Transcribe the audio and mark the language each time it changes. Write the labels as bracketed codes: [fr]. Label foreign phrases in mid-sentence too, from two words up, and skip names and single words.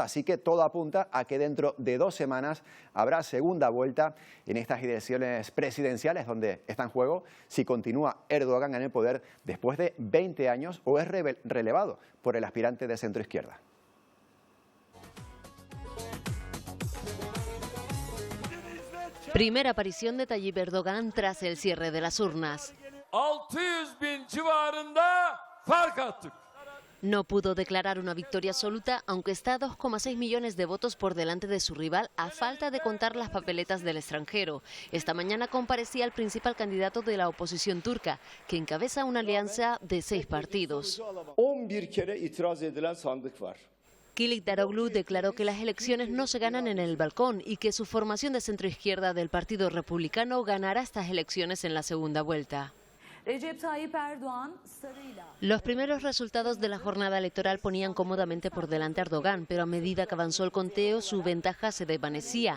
[es] Así que todo apunta a que dentro de 2 semanas habrá segunda vuelta en estas elecciones presidenciales, donde está en juego si continúa Erdogan en el poder después de 20 años o es relevado por el aspirante de centroizquierda. Primera aparición de Tayyip Erdogan tras el cierre de las urnas. [tr] 600.000 civarında fark attık. [es] No pudo declarar una victoria absoluta, aunque está a 2,6 millones de votos por delante de su rival, a falta de contar las papeletas del extranjero. Esta mañana comparecía el principal candidato de la oposición turca, que encabeza una alianza de 6 partidos. [tr] 11 kere itiraz edilen sandık var. [es] Kılıçdaroğlu declaró que las elecciones no se ganan en el balcón y que su formación de centroizquierda del Partido Republicano ganará estas elecciones en la segunda vuelta. Los primeros resultados de la jornada electoral ponían cómodamente por delante a Erdogan, pero a medida que avanzó el conteo, su ventaja se desvanecía.